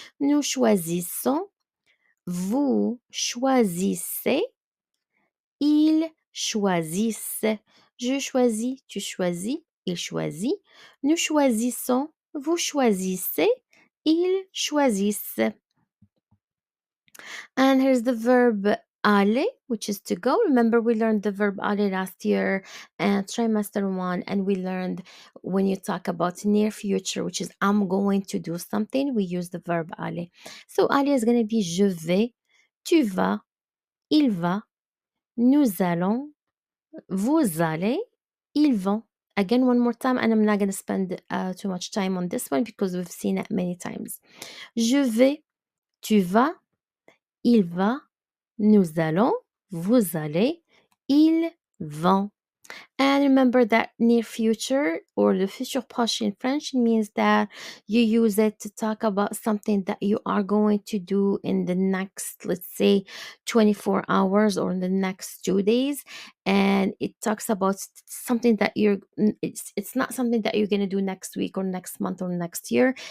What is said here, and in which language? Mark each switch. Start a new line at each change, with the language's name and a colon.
French: Nous choisissons, vous choisissez, ils choisissent, je choisis, tu choisis, il choisit, nous choisissons, vous choisissez, ils choisissent.
English: And here's the verb aller, which is to go. Remember, we learned the verb aller last year and trimester 1, and we learned when you talk about near future, which is I'm going to do something, we use the verb aller. So aller is going to be
French: je vais, tu vas, il va, nous allons, vous allez, ils vont.
English: Again, one more time, and I'm not going to spend too much time on this one because we've seen it many times.
French: Je vais, tu vas, il va, nous allons, vous allez, ils vont.
English: And remember that near future or the future proche in French means that you use it to talk about something that you are going to do in the next, let's say, 24 hours or in the next 2 days. And it talks about something that it's not something that you're going to do next week or next month or next year.